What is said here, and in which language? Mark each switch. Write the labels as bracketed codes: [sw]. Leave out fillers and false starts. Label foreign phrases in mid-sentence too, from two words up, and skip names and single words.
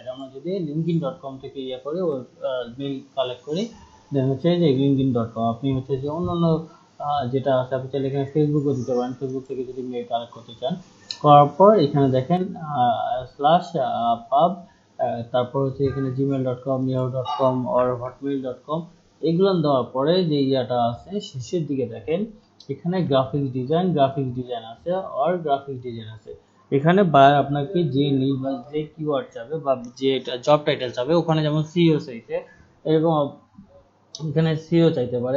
[bn] আমরা যদি linkedin.com থেকে ইয়ে করি, [en] mail collect [bn] করি, দেন হচ্ছে যে linkedin.com। আপনি হচ্ছে যে অন্যান্য যেটা আছে, আপনি চাইলে এখানে ফেসবুকও দিতে পারেন, ফেসবুক থেকে যদি [en] mail collect [bn] করতে চান। করার পর এখানে দেখেন স্ল্যাশ পাব, তারপর হচ্ছে এখানে gmail.com, yahoo.com or hotmail.com, এগুলো দেওয়ার পরে যে ইয়াটা আছে শেষের দিকে দেখেন এখানে [en] graphics design [bn] আছে, আর [en] graphics design [bn] আছে। এখানে বায়ার আপনাকে যে নিড বা যে কিওয়ার্ড চাবে বা যে [en] job title [bn] চাবে, ওখানে যেমন সিইও চাইছে, এরকম এখানে সিও চাইতে পারে।